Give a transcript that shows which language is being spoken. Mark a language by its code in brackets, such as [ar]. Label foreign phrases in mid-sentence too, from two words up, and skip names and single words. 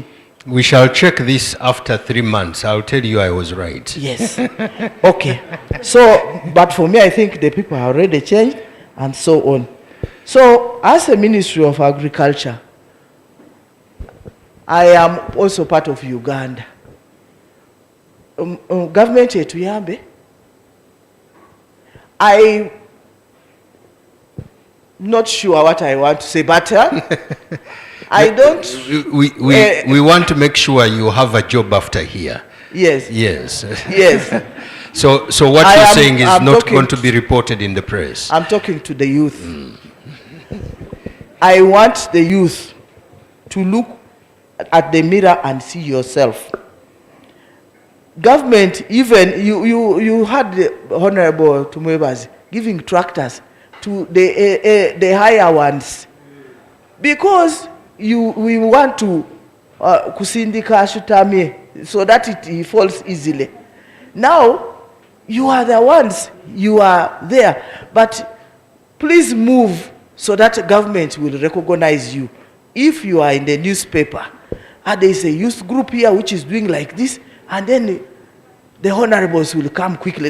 [en] We shall check this after 3 months. I'll tell you I was right. Yes. Okay. So, but for me, I think the people have already changed and so on. So, as a Ministry of Agriculture, I am also part of Uganda. [nyn] Government etuyambe. [en] I'm not sure what I want to say, but I don't. We want to make sure you have a job after here. Yes. Yes. Yes. So what you're saying is not going to be reported in the press. I'm talking to the youth. I want the youth to look at the mirror and see yourself. Government, even you had the Honorable Tumwebazi giving tractors to the higher ones because we want to [nyn] kusindika ashutamie [en] so that it falls easily. Now you are the ones, you are there, but please move so that government will recognize you. If you are in the newspaper and there is a youth group here which is doing like this, and then the honorables will come quickly.